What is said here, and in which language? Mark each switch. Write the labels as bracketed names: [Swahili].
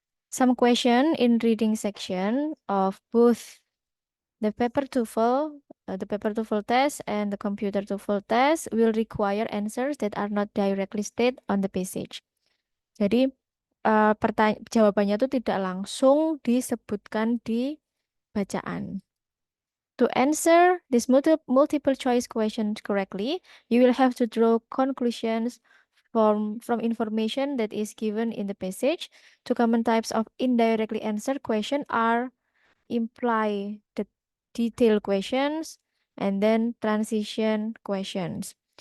[English] Some question in reading section of both the paper TOEFL test and the computer TOEFL test will require answers that are not directly stated on the passage. [Indonesian] Jadi jawabannya itu tidak langsung disebutkan di bacaan. [English] To answer this multiple choice questions correctly, you will have to draw conclusions from information that is given in the passage. Two common types of indirectly answered question are imply the detail questions and then transition questions.